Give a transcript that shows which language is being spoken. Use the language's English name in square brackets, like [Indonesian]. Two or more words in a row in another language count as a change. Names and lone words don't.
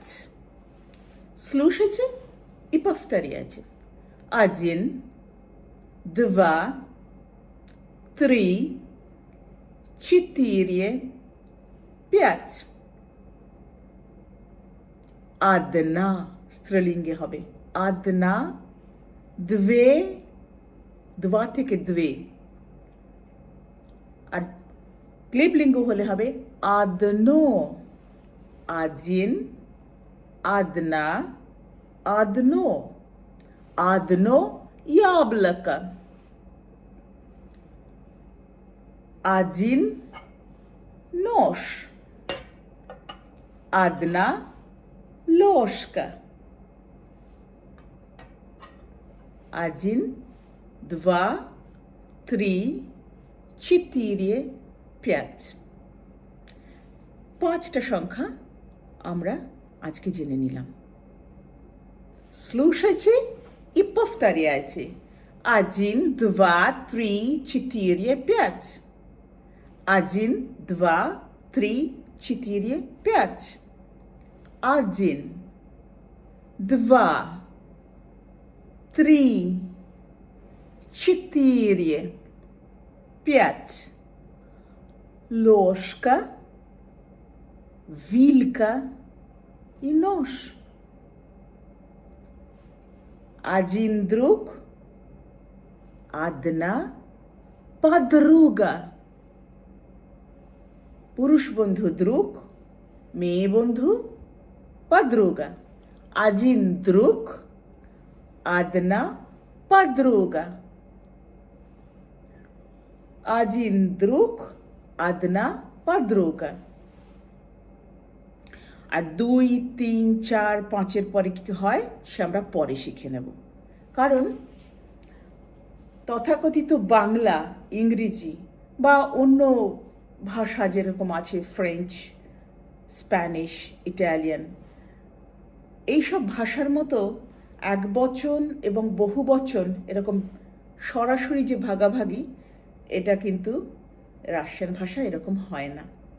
[Russian] Слушайте и повторяйте. 1, 2, 3, 4, 5. [Bangla] Одна স্ত্রীলিঙ্গে হবে। Одна, 2, 2 থেকে 2। আর ক্লিবলিঙ্গ হলে হবে [Russian] одно, один, одна, одно, одно яблоко, один нож, одна ложка, один, два, три, четыре, пять. [Bangla] পাঁচটা সংখ্যা আমরা আজকে জেনে নিলাম। [Russian] Слушайте и повторяйте. 1, 2, 3, 4, 5. 1, 2, 3, 4, 5. 1, 2, 3, 4, 5. Ложка, вилька и нож. Один друг, одна подруга. [Bangla] পুরুষ বন্ধু друг, মেয়ে বন্ধু подруга. [Russian] Один друг, одна подруга. Один друг, одна подруга. [Bangla] আর 2, 3, 4, 5-এর পরে কি হয় সে আমরা পরে শিখে নেব। কারণ তথাকথিত বাংলা, ইংরেজি বা অন্য ভাষা যেরকম আছে ফ্রেঞ্চ, স্প্যানিশ, ইটালিয়ান, এইসব ভাষার মতো একবচন এবং বহুবচন এরকম সরাসরি যে ভাগাভাগি, এটা কিন্তু রাশিয়ান ভাষা এরকম হয় না।